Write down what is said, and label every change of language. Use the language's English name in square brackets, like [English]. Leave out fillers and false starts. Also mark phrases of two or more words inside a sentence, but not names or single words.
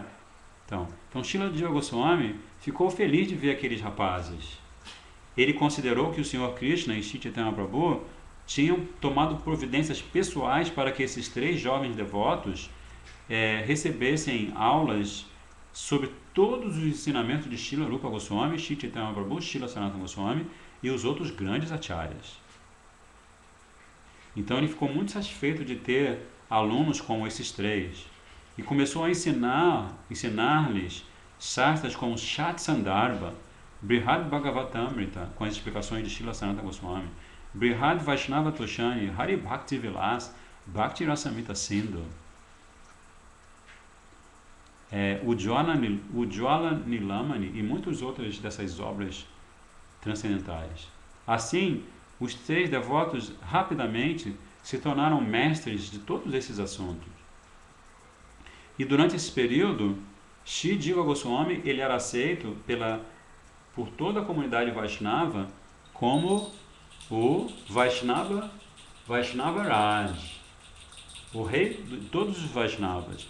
[Portuguese] Então Srila Diva Goswami ficou feliz de ver aqueles rapazes. Ele considerou que o Senhor Krishna e Shri Chaitanya Prabhu tinham tomado providências pessoais para que esses 3 jovens devotos recebessem aulas sobre todos os ensinamentos de Srila Rupa Goswami, Shri Chaitanya Prabhu, Srila Sanatana Goswami e os outros grandes acharyas. Então ele ficou muito satisfeito de ter alunos como esses 3 e começou a ensinar-lhes shastras como Shat Sandarbha, Brihad Bhagavatamrita, com as explicações de Srila Sanatana Goswami, Brihad Vaishnava Toshani, Hari Bhakti Vilas, Bhakti Rasamrita Sindhu, Ujjwala Nilamani e muitas outras dessas obras transcendentais. Assim, os 3 devotos rapidamente se tornaram mestres de todos esses assuntos. E durante esse período, Shri Diva Goswami ele era aceito por toda a comunidade Vaishnava como o Vaishnava Raj, o rei de todos os Vaishnavas.